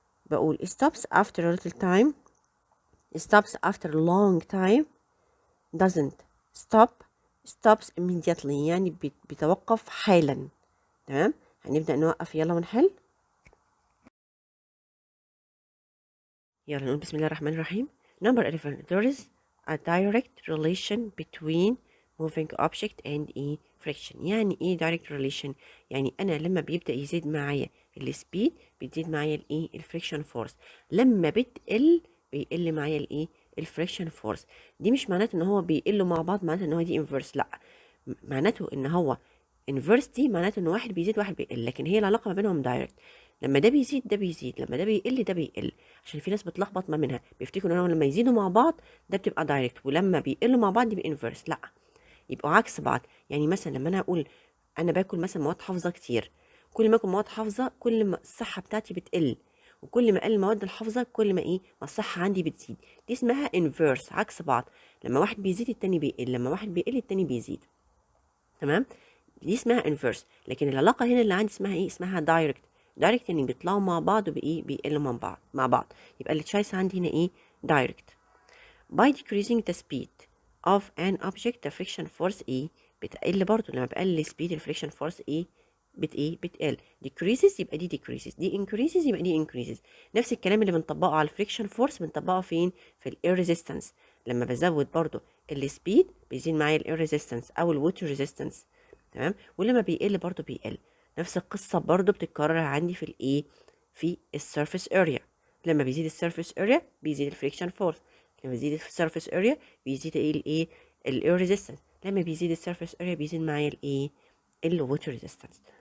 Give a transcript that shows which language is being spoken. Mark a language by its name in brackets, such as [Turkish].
[English] بقول stops after a little time, stops after a long time, doesn't stop, stops immediately [Arabic] يعني بيتوقف حالا. تمام هنبدأ نوقف يلا ونحل. يلا نقول بسم الله الرحمن الرحيم. [English] Number 11 there is a direct relation between moving object and a friction. [Arabic] يعني ايه direct relation يعني انا لما بيبدأ يزيد معايا السبيد بتزيد معايا الايه الفريكشن فورس لما بتقل بيقل معايا الايه الفريكشن فورس. دي مش معناته ان هو بيقلوا مع بعض معناته ان هو دي انفرس لا معناته ان هو انفرس دي معناته ان واحد بيزيد واحد بيقل لكن هي العلاقه ما بينهم دايركت لما ده بيزيد ده بيزيد لما ده بيقل ده بيقل عشان في ناس بتلخبط ما منها بيفتكروا انهم لما يزيدوا مع بعض ده بتبقى دايركت ولما بيقلوا مع بعض يبقى انفرس لا يبقوا عكس بعض. يعني مثلا لما انا اقول انا باكل مثلا مواد حافظه كتير كل ما اكل مواد حافظه كل ما الصحه بتاعتي بتقل وكل ما قل المواد الحافظه كل ما ايه ما الصحه عندي بتزيد. دي اسمها انفرس عكس بعض لما واحد بيزيد التاني بيقل لما واحد بيقل التاني بيزيد. تمام دي اسمها انفرس لكن العلاقه هنا اللي عندي اسمها ايه اسمها دايركت. دايركت يعني بيطلعوا مع بعض وبايه بيقلوا مع بعض يبقى التشايس عندي هنا ايه دايركت. [English] by decreasing the speed of an object the friction force [Arabic] ايه بتقل برضو لما بقلل [English] speed الفريكشن force ايه بتقل decreases يبقى دي decreases دي increases يبقى دي increases. [Arabic] نفس الكلام اللي بنطبقه على الفريكشن فورس بنطبقه فين في الاير ريزيستنس لما بزود برضو السبيد بيزيد معايا الاير ريزيستنس او الووتر ريزيستنس. تمام ولما بيقل برضو بيقل. نفس القصه برضو بتتكرر عندي في الايه في السيرفيس اريا لما بيزيد السيرفيس اريا بيزيد الفريكشن فورس لما بيزيد السيرفيس اريا بيزيد الايه الاير ريزيستنس لما بيزيد السيرفيس اريا بيزيد معايا الايه الووتر ريزيستنس.